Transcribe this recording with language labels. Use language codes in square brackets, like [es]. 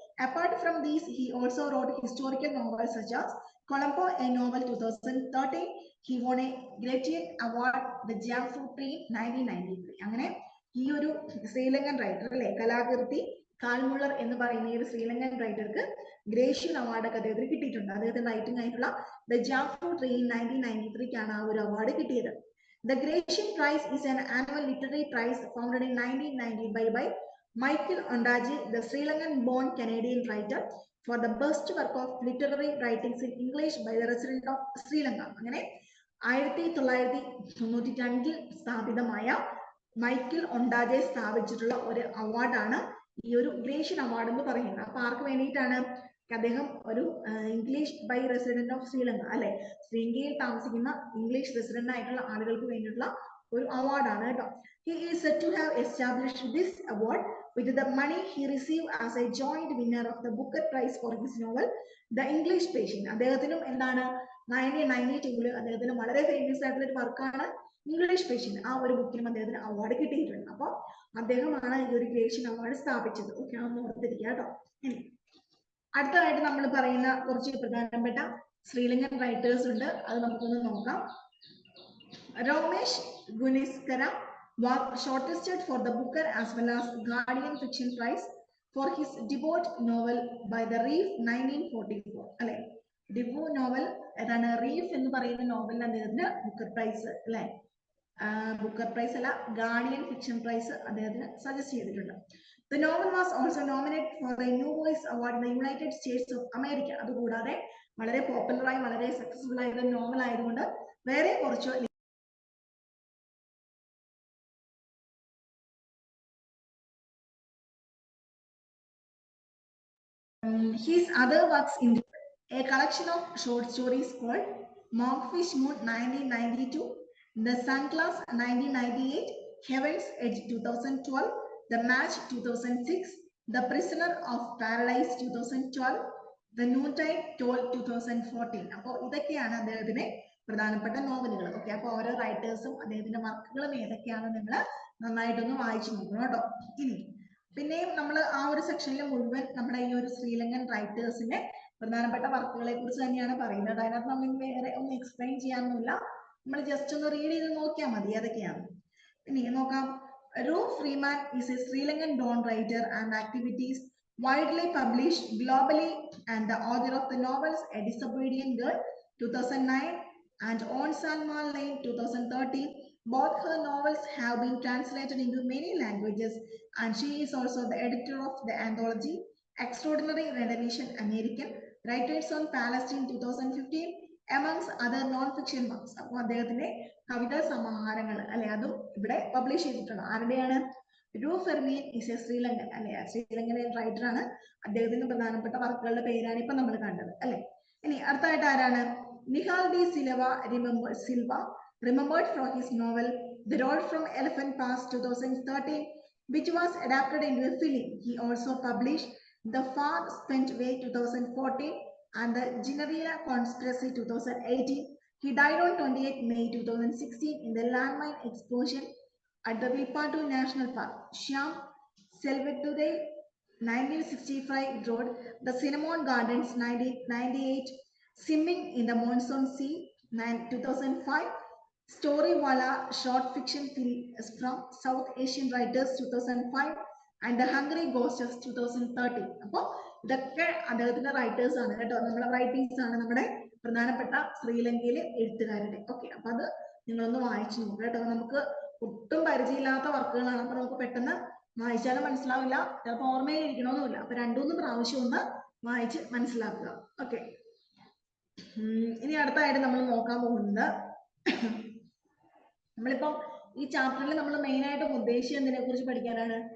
[en] Apart from these, he also wrote historical novels such as Colombo, a novel 2013. He won a Gratiot Award, The Jampfruit Tree 1993. [ml] അങ്ങനെ ഈ ഒരു Sri Lankan writer അല്ലെ, കലാകീർത്തി കാൽമുള്ളർ എന്ന് പറയുന്ന ഈ ഒരു ശ്രീലങ്കൻ റൈറ്റർക്ക് ഗ്രേഷ്യൻ അവാർഡ് ഒക്കെ അദ്ദേഹത്തിന് കിട്ടിയിട്ടുണ്ട്. അദ്ദേഹത്തിന്റെ റൈറ്റിംഗ് ആയിട്ടുള്ള ദ ജാംഫ്രൂട്ട് ട്രീ 1993 ആ ഒരു അവാർഡ് കിട്ടിയത്. [en] The Gratian Prize is an annual literary prize founded in 1990 by Michael Ondaatje, the Sri Lankan-born Canadian writer, for the best work of literary writings in English by the resident of Sri Lanka. [ml] അങ്ങനെ 1992 സ്ഥാപിതമായ Michael ഒണ്ടാജെ സ്ഥാപിച്ചിട്ടുള്ള ഒരു അവാർഡാണ് ഈ ഒരു Grecian award എന്ന് പറയുന്നത്. അപ്പൊ ആർക്ക് വേണ്ടിയിട്ടാണ്? അദ്ദേഹം ഒരു [en] English by resident of Sri Lanka [ml] അല്ലെ, ശ്രീലങ്കയിൽ താമസിക്കുന്ന ഇംഗ്ലീഷ് റെസിഡന്റ് ആയിട്ടുള്ള ആളുകൾക്ക് വേണ്ടിയിട്ടുള്ള ഒരു അവാർഡാണ് കേട്ടോ. [en] He is said to have established this award with the money he received as a joint winner of the Booker Prize for his novel The English Patient. [ml] അദ്ദേഹത്തിനും എന്താണ് 1992 അദ്ദേഹത്തിന് വളരെ ഫേമസ് ആയിട്ടുള്ള ഒരു വർക്കാണ് ഇംഗ്ലീഷ് പേഷ്യന്റ്. ആ ഒരു ബുക്കിനും അദ്ദേഹത്തിന് അവാർഡ് കിട്ടിയിട്ടുണ്ട്. അപ്പോൾ അദ്ദേഹമാണ് ഈ ഒരു ഗ്രേഷ്യൻ അവാർഡ് സ്ഥാപിച്ചത്. ഓക്കെ, അതൊന്ന് ഓർത്തിരിക്കുക കേട്ടോ. അടുത്തതായിട്ട് നമ്മൾ പറയുന്ന കുറച്ച് പ്രധാനപ്പെട്ട ശ്രീലങ്കൻ റൈറ്റേഴ്സ് ഉണ്ട്, അത് നമുക്കൊന്ന് നോക്കാം. [en] Ramesh Guneskara was shortlisted for the Booker as well as Guardian Fiction Prize for his debut novel By the Reef 1944. [ml] അല്ലെ, ഡെബ്യൂ നോവൽ ഏതാണ്? റീഫ് എന്ന് പറയുന്ന നോവലിന് അദ്ദേഹത്തിന് ബുക്കർ പ്രൈസ് അല്ലെ ബുക്കർ പ്രൈസ് അല്ല, ഗാർഡിയൻ ഫിക്ഷൻ പ്രൈസ് അദ്ദേഹത്തിന് സജസ്റ്റ് ചെയ്തിട്ടുണ്ട്. [en] The novel was also nominated for a New Voice Award in the United States of America. [ml] അതുകൂടാതെ വളരെ പോപ്പുലറായി വളരെ സക്സസ്ഫുൾ ആയ ഒരു നോവൽ ആയതുകൊണ്ട് വേറെ കുറച്ച് [en] his other works include a collection of short stories called Monkfish Moon 1992, The Sun Class 1998, Heaven's Edge 2012, The Match 2006, The Prisoner of Paradise 2012, The Noontide Toll 2014. [ml] അപ്പോൾ ഇതൊക്കെയാണ് അദ്ദേഹത്തിന്റെ പ്രധാനപ്പെട്ട നോവലുകൾ. ഓക്കെ, അപ്പോൾ ഓരോ റൈറ്റേഴ്സും അദ്ദേഹത്തിന്റെ വർക്കുകളും ഏതൊക്കെയാണ് നിങ്ങൾ നന്നായിട്ടൊന്ന് വായിച്ചു നോക്കണം കേട്ടോ. ഇനി പിന്നെയും നമ്മൾ ആ ഒരു സെക്ഷനിൽ മുഴുവൻ നമ്മുടെ ഈ ഒരു ശ്രീലങ്കൻ റൈറ്റേഴ്സിന്റെ പ്രധാനപ്പെട്ട വർക്കുകളെ കുറിച്ച് തന്നെയാണ് പറയുന്നത്. അതിനകത്ത് നമ്മൾ വേറെ ഒന്നും എക്സ്പ്ലെയിൻ ചെയ്യാനൊന്നുമില്ല, നമ്മൾ ജസ്റ്റ് ഒന്ന് റീഡ് ചെയ്ത് നോക്കിയാൽ മതി ഏതൊക്കെയാണ്. ഇനി നോക്കാം. [en] Roo Freeman is a Sri Lankan born writer and activities widely published globally and the author of the novels A Disobedient Girl 2009 and On Salman Lane 2013. Both her novels have been translated into many languages and she is also the editor of the anthology Extraordinary Revelation American Writers on Palestine 2015 amongst other non-fiction works. [ml] അപ്പോൾ അദ്ദേഹത്തിന്റെ കവിതാ സമാഹാരങ്ങൾ അല്ലെ അതും ഇവിടെ publish ചെയ്തിട്ടുണ്ട്. ആരുടെയാണ്? രൂ ഫെർമിയൻ [en] is a [ml] Sri Lankan അല്ലെ, Sri Lankan writer ആണ്. അദ്ദേഹത്തിന്റെ പ്രധാനപ്പെട്ട വർക്കുകളുടെ പേരാണ് ഇപ്പൊ നമ്മൾ കണ്ടത് അല്ലെ. ഇനി അടുത്തായിട്ട് ആരാണ്? [en] Nihal De Silva remembered for his novel The Road from Elephant Pass 2013, which was adapted into a film. He also published The Far Spent Way 2014 and The Ginevra Conspiracy 2018. He died on 28 May 2016 in the landmine explosion at the Vilpatu National Park. Shyam Selvadurai 1965 Road, The Cinnamon Gardens 1998, Swimming in the Monsoon Sea 2005, Story-Wala short fiction films from South Asian writers 2005 and The Hungry Ghosts 2013. [ml] അപ്പോൾ ഇതൊക്കെ അദ്ദേഹത്തിന്റെ writers ആണ് കേട്ടോ, നമ്മുടെ writings ആണ് നമ്മുടെ പ്രധാനപ്പെട്ട ശ്രീലങ്കയിലെ എഴുത്തുകാരുടെ. ഓക്കെ, അപ്പൊ അത് നിങ്ങളൊന്ന് വായിച്ചു നോക്കുക കേട്ടോ. നമുക്ക് ഒട്ടും പരിചയമില്ലാത്ത വർക്കുകളാണ്, അപ്പൊ നമുക്ക് പെട്ടെന്ന് വായിച്ചാലും മനസ്സിലാവില്ല, ചിലപ്പോൾ ഓർമ്മയിൽ ഇരിക്കണമെന്നില്ല. അപ്പൊ രണ്ടുമൂന്ന് പ്രാവശ്യം ഒന്ന് വായിച്ച് മനസ്സിലാക്കുക. ഓക്കെ, ഇനി അടുത്തായിട്ട് നമ്മൾ നോക്കാൻ പോകുന്നത്, നമ്മളിപ്പം ഈ ചാപ്റ്ററിൽ നമ്മൾ മെയിൻ ആയിട്ടും ഉദ്ദേശിച്ചത് എന്തിനെ കുറിച്ച് പഠിക്കാനാണ്?